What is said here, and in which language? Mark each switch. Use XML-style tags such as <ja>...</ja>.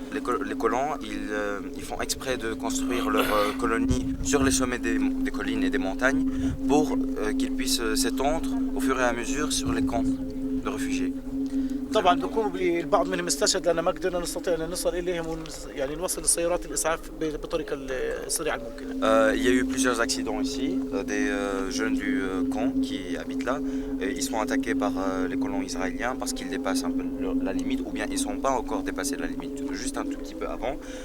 <fr>Les colons, ils font exprès de construire leur colonie sur les sommets des collines et des montagnes pour qu'ils puissent s'étendre au fur et à mesure sur les camps de réfugiés.</fr> <ar>طبعا بيكونوا البعض منهم استشهد لان ما قدرنا نستطيع ان نصل اليهم يعني نوصل لسيارات الاسعاف بالطريقه السريعه الممكنه.</ar> <fr>Il y a eu plusieurs accidents ici, des jeunes du camp qui habitent là, et ils sont attaqués par les colons israéliens parce qu'ils dépassent un peu la limite, ou bien ils ne sont pas encore dépassés de la limite, juste un tout petit peu avant.</fr>